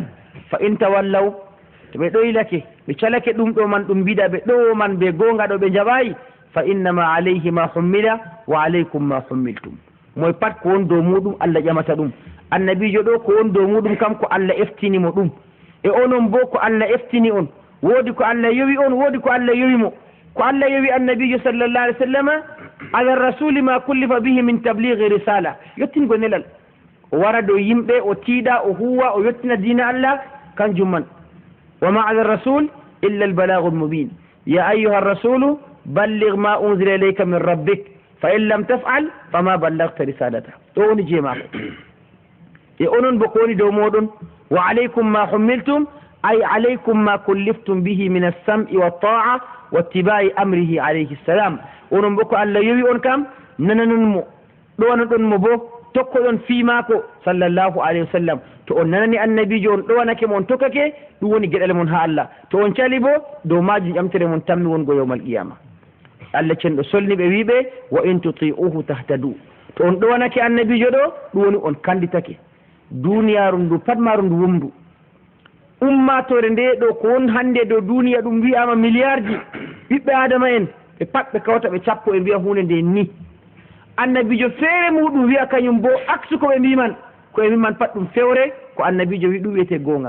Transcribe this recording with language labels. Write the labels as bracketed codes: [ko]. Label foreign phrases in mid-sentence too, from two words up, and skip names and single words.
[ar] فإن تولوا, [ff] to ɓe ɗoylake ɓe calake ɗum ɗo man ɗum mbiɗa ɓe ɗo man be gonga ɗo ɓe jaɓayi, [ar] فإنما عليه ما حمل وعليكم ما حملتم, [ff] moy pat ko won dow muɗum Allah ƴamata ɗum. annabijo ɗo ko won dow muɗum kam ko Allah eftinimo ɗum, e onon bo ko Allah eftini on, woodi ko Allah yowi on, woodi ko Allah yowimo. ko Allah yowi annabijo [ar] صلى الله عليه وسلم على الرسول ما كلف به من تبليغ الرسالة, [ff] yettingo nelal o wara dow yimɓe o tiiɗa o huwa o yettina diina Allah kanjum man. [ar] وما على الرسول إلا البلاغ المبين يا أيها الرسول بلغ ما أنزل إليك من ربك فإن لم تفعل فما بلغت رسالته. [ff] ɗo woni jeemako. e onon bo ko woni dow moɗon [ar] وعليكم ما حملتم أي عليكم ما كلفتم به من السمع والطاعة واتباع أمره عليه السلام. [ff] onon bo ko Allah yowi on kam nananon mo ɗowanon mo bo tokkoɗon fiimako [ar] صلى الله عليه وسلم. [ff] to on nanani annabijo on ɗowanake mo on tokkake ɗum woni gueɗal mon ha Allah. to on cali bo dow majum ƴamtere mon tammi wongo [ar] يوم القيامة. [ff] Allah cenɗo solni ɓe wiɓe [ar] وإن تطيعوه تهتدوا. [ff] to on ɗowanake annabijo ɗo ɗum woni on kanditake. duniyaru ndu pat maru ndu wumdu ummatore nde ɗo ko won hande dow duniya ɗum wiyama milliard ji ɓiɓɓe adama en ɓe pat ɓe kawta ɓe sappo e mbiya hunde nde ni. annabijo feere muɗum wiya kañum bo aksu ko ɓe mbiman ko ɓe mbiman pat ɗum fewre ko annabijo wi ɗum wiyete gonga.